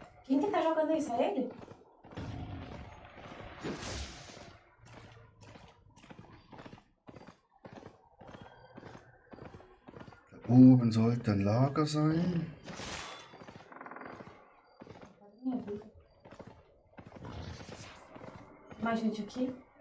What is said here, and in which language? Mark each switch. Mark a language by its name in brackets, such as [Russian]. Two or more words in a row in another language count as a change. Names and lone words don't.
[Portuguese] Quem que tá jogando isso? É ele? [German] Da oben sollte ein Lager sein. [Portuguese] Minha vida. Mais gente aqui?